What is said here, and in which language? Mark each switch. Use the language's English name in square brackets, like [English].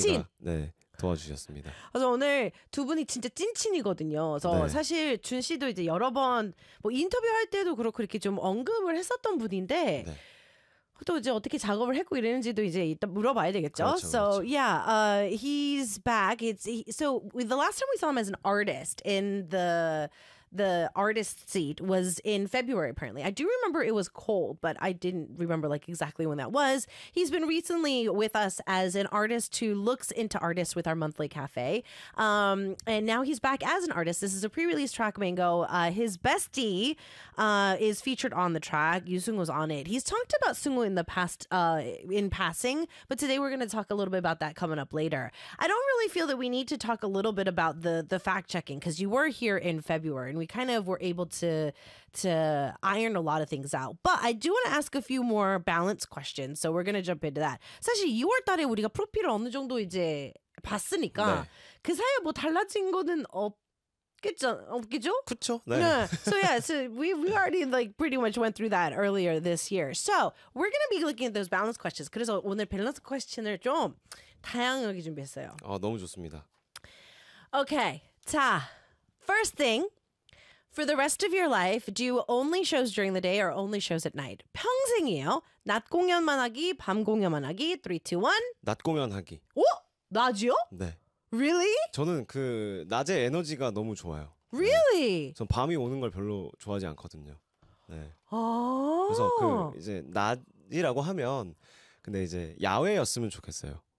[Korean] 씨가, 네, 도와주셨습니다. 그래서 오늘 두 분이 진짜 찐친이거든요. 그래서 네. 사실 준 씨도 이제 여러 번 뭐 인터뷰할 때도 그렇고 이렇게 좀 언급을 했었던 분인데 네. 또 이제 어떻게 작업을 했고 이랬는지도 이제 이따 물어봐야 되겠죠. 그렇죠, 그렇죠. [English] So yeah, he's back. So the last time we saw him as an artist in the artist seat was in February, apparently. I do remember it was cold, but I didn't remember like exactly when that was. He's been recently with us as an artist who looks into artists with our monthly cafe. And now he's back as an artist. This is a pre-release track, Mango. His bestie is featured on the track. Yusungo was on it. He's talked about Sungwoo in the past, in passing, but today we're going to talk a little bit about that coming up later. I don't really feel that we need to talk a little bit about the fact-checking because you were here in February. And we kind of were able to iron a lot of things out. But I do want to ask a few more balance questions. So we're going to jump into that. [Korean] 사실 2월 달에 우리가 프로필을 어느 정도 이제 봤으니까 네. 그 사이에 뭐 달라진 거는 없겠죠? 그렇죠. 네. No. [English] So yeah, so we already like pretty much went through that earlier this year. So we're going to be looking at those balance questions. [Korean] 그래서 오늘 밸런스 퀘스천을 좀 다양하게 준비했어요. 너무 좋습니다. [English] Okay. 자, first thing. For the rest of your life, do you only shows during the day or only shows at night? [Korean] 평생이에요. 낮 공연만 하기, 밤 공연만 하기. 3, 2, 1. 낮 공연 하기. 오? 낮이요? 네. [English] Really? [Korean] 저는 그 낮에 에너지가 너무 좋아요. [English] Really? 네. [Korean] 전 밤이 오는 걸 별로 좋아하지 않거든요. 네. 아. 그래서 그 이제 낮이라고 하면 근데 이제 야외였으면 좋겠어요.